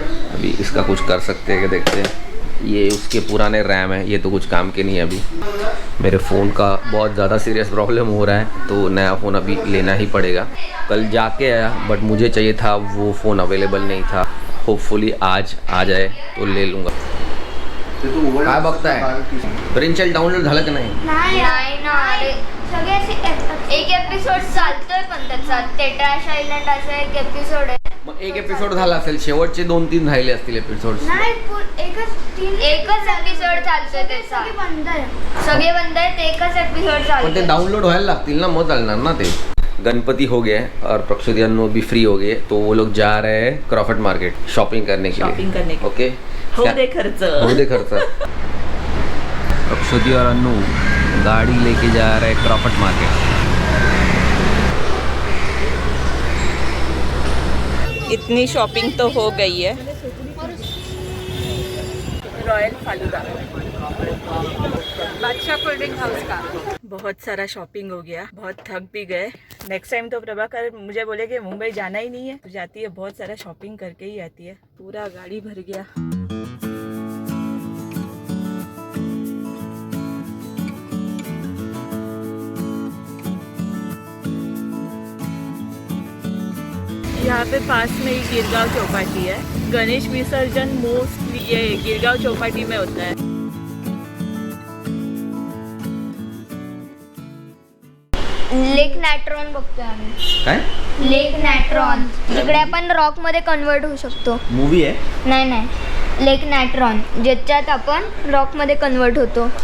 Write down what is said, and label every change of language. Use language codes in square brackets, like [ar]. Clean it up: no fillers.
[hi] अभी इसका कुछ कर सकते हैं कि देखते हैं. ये उसके पुराने रैम है, ये तो कुछ काम के नहीं है. अभी मेरे फ़ोन का बहुत ज़्यादा सीरियस प्रॉब्लम हो रहा है तो नया फ़ोन अभी लेना ही पड़ेगा. कल जाके आया बट मुझे चाहिए था, वो फ़ोन अवेलेबल नहीं था. होपफुली आज आ जाए तो ले लूँगा. [mr] काय बघताय? प्रिंचल डाउनलोड झालं की नाही? नाही ना अरे सगळे असे एक एपिसोड चालतोय पण त्याचा ते ट्रॅश आयलंड असा एक एपिसोड आहे. मग एक एपिसोड झाला असेल, शेवटचे 2-3 राहिले असतील एपिसोड. नाही एकच एपिसोड चालतोय त्याचा. सगळे बंद आहेत, एकच एपिसोड पण ते चालतोय. डाउनलोड व्हायला लागतील ना, मग चालणार ना ते. [hi] गणपति हो गए और प्रक्षुति अन्नू भी फ्री हो गए तो वो लोग जा रहे हैं क्रॉफर्ड मार्केट शॉपिंग करने के लिए. [en] okay [mr] हो दे खर्च. [hi] प्रक्षुति और अन्नू गाड़ी लेके जा रहे हैं क्रॉफर्ड मार्केट. इतनी शॉपिंग तो हो गई है. रॉयल फालूदा बादशाह कोल्ड ड्रिंक हाउस का. बहुत सारा शॉपिंग हो गया, बहुत थक भी गए. नेक्स्ट टाइम तो प्रभाकर मुझे बोले कि मुंबई जाना ही नहीं है, तो जाती है बहुत सारा शॉपिंग करके ही आती है. पूरा गाड़ी भर गया. यहाँ पे पास में ही गिरगांव चौपाटी है. गणेश विसर्जन मोस्टली ये गिरगांव चौपाटी में होता है. [mr] लेक नॅट्रॉन बघतोय आम्ही. काय लेक नॅट्रॉन इकडे आपण रॉक मध्ये कन्वर्ट होऊ शकतो. मूवी आहे? नाही लेक नॅट्रॉन ज्याच्यात आपण रॉक मध्ये कन्वर्ट होतो.